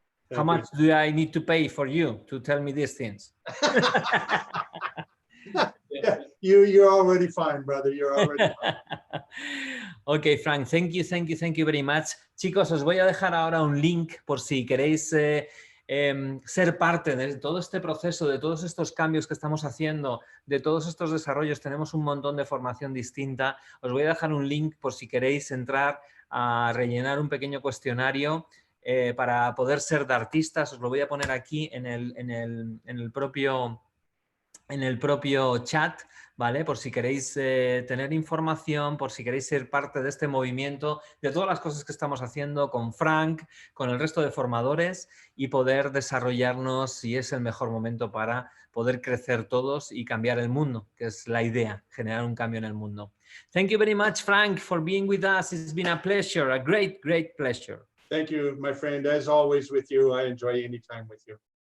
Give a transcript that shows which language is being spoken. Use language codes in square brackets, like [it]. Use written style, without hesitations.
[en] How much do I need to pay for you to tell me these things? Yeah, you're already fine, brother. You're already fine. Ok, Frank, thank you very much. [es] Chicos, os voy a dejar ahora un link por si queréis ser parte de todo este proceso, de todos estos cambios que estamos haciendo, de todos estos desarrollos. Tenemos un montón de formación distinta. Os voy a dejar un link por si queréis entrar a rellenar un pequeño cuestionario para poder ser dartistas. Os lo voy a poner aquí en el propio chat, ¿vale? Por si queréis tener información, por si queréis ser parte de este movimiento, de todas las cosas que estamos haciendo con Frank, con el resto de formadores y poder desarrollarnos, si es el mejor momento para poder crecer todos y cambiar el mundo, que es la idea, generar un cambio en el mundo. [en] Thank you very much, Frank, for being with us. It's been a pleasure, a great, great pleasure. Thank you, my friend. As always with you, I enjoy any time with you.